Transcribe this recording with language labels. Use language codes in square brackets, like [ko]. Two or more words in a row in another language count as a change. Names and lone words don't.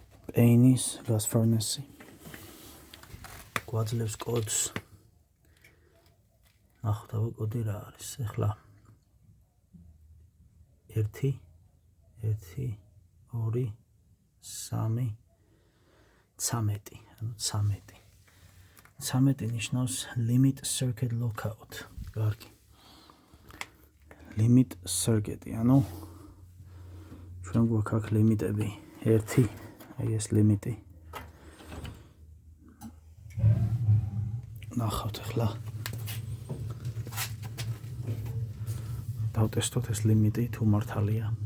[en] Payne's gas furnace. [ka] გვაძლევს კოდს. ნახოთ აბა კოდი რა არის. ეხლა 1 1 2 3 13, ანუ 13. 13 ნიშნავს [en] limit circuit lockout. [ka] კარგი. [en] limit circuit, [ka] ანუ ჩვენ გვაქვს აქ ლიმიტები 1, აი ეს ლიმიტი. ნახავთ ახლა. დავტესტოთ ეს ლიმიტი თუ მართალია.